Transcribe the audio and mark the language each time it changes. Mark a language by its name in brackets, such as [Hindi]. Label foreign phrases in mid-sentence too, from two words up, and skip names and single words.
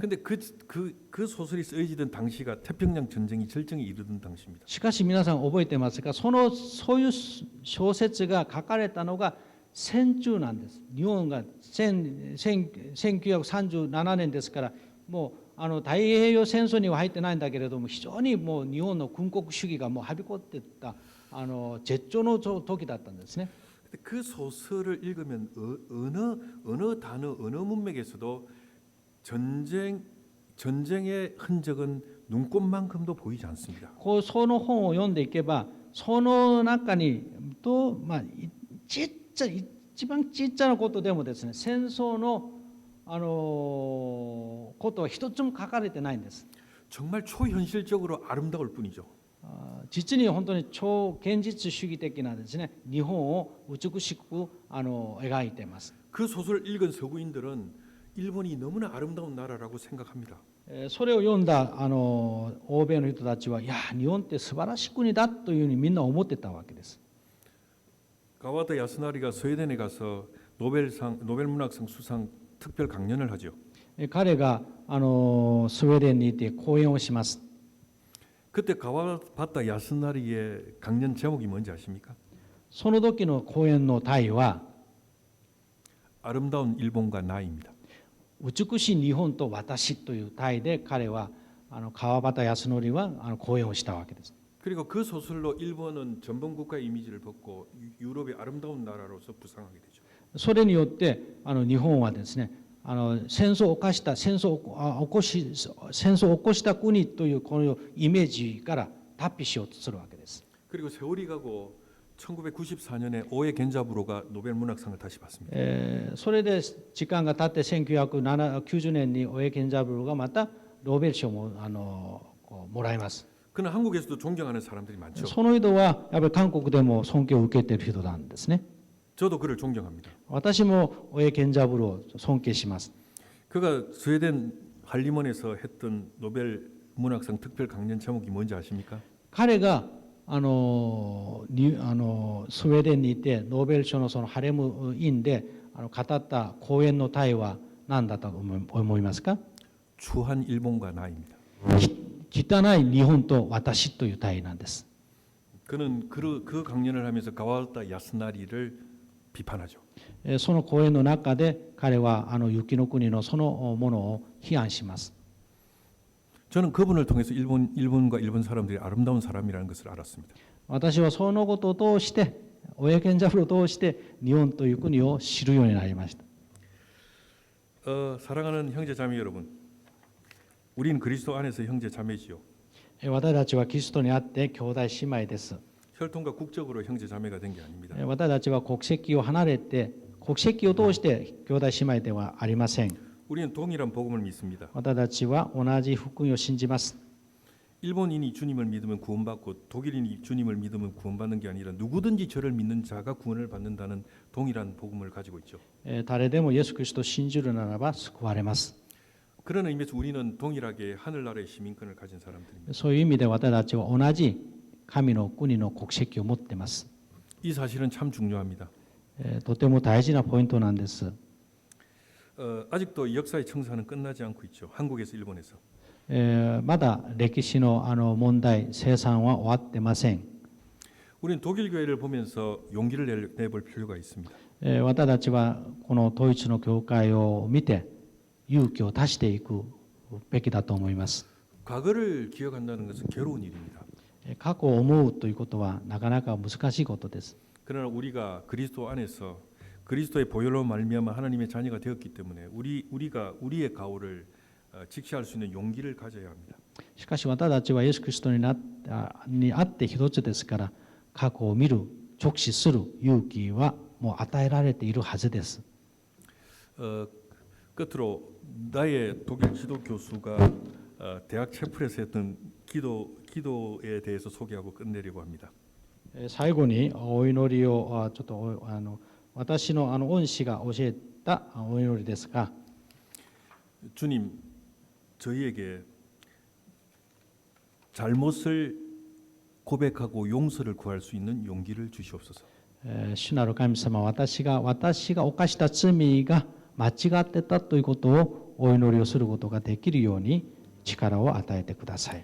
[Korean] 근데 그 소설이 쓰여지던 당시가 태평양 전쟁이 절정에 이르던 당시입니다. [Japanese] しかし皆さん覚えてますか、そういう小説が書かれたのが戦中なんです。日本が1937年ですから、もう太平洋戦争には入ってないんだけれども、非常にもう日本の軍国主義がもうはびこっていった絶頂の時だったんですね。 [Korean] 그 소설을 읽으면 어느 단어 어느 문맥에서도 전쟁의 흔적은 눈꽃만큼도 보이지 않습니다. [Japanese] その本を読んでいけば、その中に一番ちっちゃなことでもですね、戦争のことは一つも書かれてないんです。 [Korean] 정말 초현실적으로 아름다울 뿐이죠. [Japanese] 実に本当に超現実主義的なですね、日本を美しく描いています。 [Korean] 그 소설을 읽은 서구인들은 일본이 너무나 아름다운 나라라고 생각합니다. [Japanese] それを読んだ欧米の人たちは、いや日本って素晴らしい国だというふうにみんな思ってたわけです。 [Korean] 가와타 야스나리가 스웨덴에 가서 노벨 문학상 수상 특별 강연을 하죠. [Japanese] 彼がスウェーデンにいて講演をします。 [Korean] 그때 가와바타 야스나리의 강연 제목이 뭔지 아십니까? [Japanese] その時の講演の題は [Korean] 아름다운 일본과 나입니다. [Japanese] 美しい日本と私という題で彼は川端康成は講演をしたわけです。 [Korean] 그리고 그 소설로 일본은 전범 국가의 이미지를 벗고 유럽의 아름다운 나라로서 부상하게 되죠. [Japanese] それによって日本はですね戦争を起こした国というこのイメージから脱皮しようとするわけです。 [Korean] 그리고 세월이 가고 1994년에 오에 겐자부로가 노벨 문학상을 다시 받습니다. [Japanese] それで時間が経って1990年に大江健三郎がまたノーベル賞ももらいます。 [Korean] 그는 한국에서도 존경하는 사람들이 많죠. [Japanese] その人はやっぱり韓国でも尊敬を受けている人なんですね。 [Korean] 저도 그를 존경합니다. [Japanese] 私も大江健三郎を尊敬します。 [Korean] 그가 스웨덴 할리먼에서 했던 노벨 문학상 특별 강연 제목이 뭔지 아십니까? [Japanese] 彼がスウェーデンにいてノーベル賞のそのハレム院で語った講演の題は何だと思いますか？ [Korean] 추한 일본과 나입니다. [Japanese] 汚い日本と私という題なんです。 [Korean] 그는 그 강연을 하면서 가와타 야스나리를 비판하죠. [Japanese] その講演の中で彼は雪の国のそのものを批判します。 [Korean] 저는 그분을 통해서 일본과 일본 사람들이 아름다운 사람이라는 것을 알았습니다. [Japanese] 私はそのことを通して大江健三郎を通して日本という国を知るようになりました。 [Korean] 사랑하는 형제 자매 여러분, 우리는 그리스도 안에서 형제 자매지요. [Japanese] 私たちはキリストにあって兄弟姉妹です。 [Korean] 혈통과 국적으로 형제 자매가 된 게 아닙니다. [Japanese] 私たちは国籍を離れて国籍を通して兄弟姉妹ではありません。 [Korean] 우리는 동일한 복음을 믿습니다. [Japanese] 私たちは同じ福音を信じます。 [Korean] 일본인이 주님을 믿으면 구원받고 독일인이 주님을 믿으면 구원받는 게 아니라 누구든지 저를 믿는 자가 구원을 받는다는 동일한 복음을 가지고 있죠. [Japanese] 誰でもイエス・キリストを信じるならば救われます。 [Korean] 그런 의미에서 우리는 동일하게 하늘나라의 시민권을 가진 사람들입니다. [Japanese] そういう意味で私たちは同じ神の国の国籍を持っています。 [Korean] 이 사실은 참 중요합니다. [Japanese] とても大事なポイントなんです。 [Korean] 아직도 역사의 청산은 끝나지 않고 있죠. 한국에서 일본에서. [Japanese] まだ歴史の問題清算は終わってません。 [Korean] 우리는 독일 교회를 보면서 용기를 내볼 필요가 있습니다. [Japanese] 私たちはこの統一の教会を見て勇気を出していくべきだと思います。 [Korean] 과거를 기억한다는 것은 괴로운 일입니다. [Japanese] 過去を思うということはなかなか難しいことです。 [Korean] 그러나 우리가 그리스도 안에서 그리스도의 보혈로 말미암아 하나님의 자녀가 되었기 때문에 우리가 우리의 가오를 직시할 수 있는 용기를 가져야 합니다. [Japanese] しかし私たちはイエス・キリストにあって一つですから過去を見る直視する勇気はもう与えられているはずです。 [Korean] 끝으로 나의 독일 지도 교수가 대학 채플에서 했던 기도에 대해서 소개하고 끝내려고 합니다. [Japanese] 最後にお祈りをちょっと私の恩師が教えたお祈りですが、 [Korean] 주님, 저희에게 잘못을 고백하고 용서를 구할 수 있는 용기를 주시옵소서. [Japanese] 主なる神様、私が犯した罪が間違ってたということをお祈りをすることができるように力を与えてください。